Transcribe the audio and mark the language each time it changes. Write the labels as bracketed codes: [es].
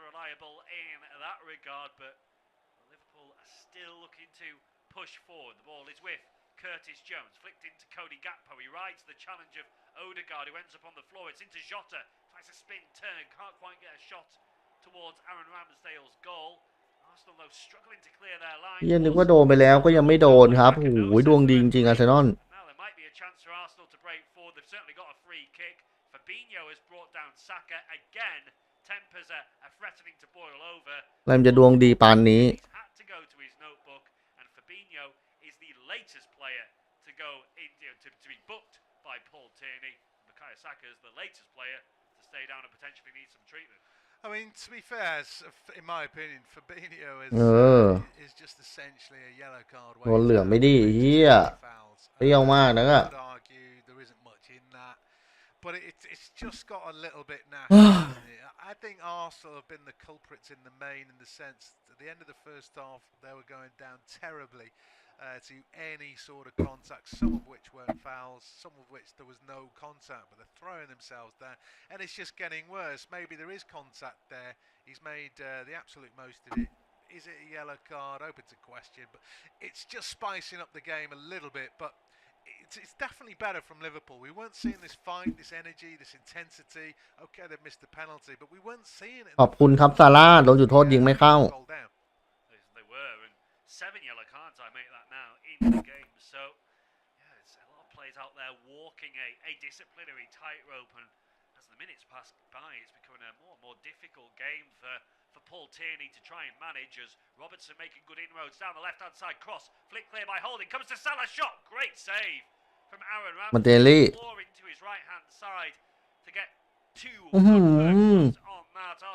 [en] Reliable in that regard, but Liverpool are still looking to push forward. The ball is with Curtis Jones, flicked into Cody Gakpo. He rides the challenge of Odegaard, who ends up on the floor. It's into Jota, tries a spin turn, can't quite get a shot towards Aaron Ramsdale's goal. Arsenal though struggling to clear their line. [th] นึกว่าโดนไปแล้วก็ยังไม่โดนครับโอ้ยดวงดีจริงๆอาร์เซนอล [en] Now there might be a chance for Arsenal to break forward. They've certainly got a free kick. Fabinho has brought down Saka again. Tempers are threatening to boil over. [th] แล้วมันจะดวงดีปานนี้ [en] He's had to go to his notebook, and Fabinho is the latest player to go in to be booked by Paul Tierney. Bukayo Saka is the latest player to stay down and potentially need some treatment. I mean, to be fair, in my opinion, Fabinho is just essentially a yellow card. [th] โดนเหลืองไม่ดีเฮียเปรี้ยวมากนะก็ [en] There isn't much in that, but it's just got a little bit nasty. I think Arsenal have been the culprits in the main, in the sense that at the end of the first half they were going down terribly to any sort of contact, some of which weren't fouls, some of which there was no contact, but they're throwing themselves there, and it's just getting worse. Maybe there is contact there. He's made the absolute most of it. Is it a yellow card? Open to question, but it's just spicing up the game a little bit. But it's definitely better from Liverpool. We weren't seeing this fight, this energy, this intensity. Okay, they've missed the penalty, but we weren't seeing it. [th] ขอบคุณครับซาร่าโดนจุดโทษยิงไม่เข้า [en] They were, and 7 yellow cards. I make that now in the game. So yeah, it's a lot of players out there walking a disciplinary tightrope, and as the minutes pass by, it's becoming a more difficult game for Paul Tierney to try and manage, as Robertson making good inroads down the left-hand side, cross, flick clear by Holding, comes to Salah, shot, great save from Aaron Ramsdale, pouring to his right-hand side to get 2 on that.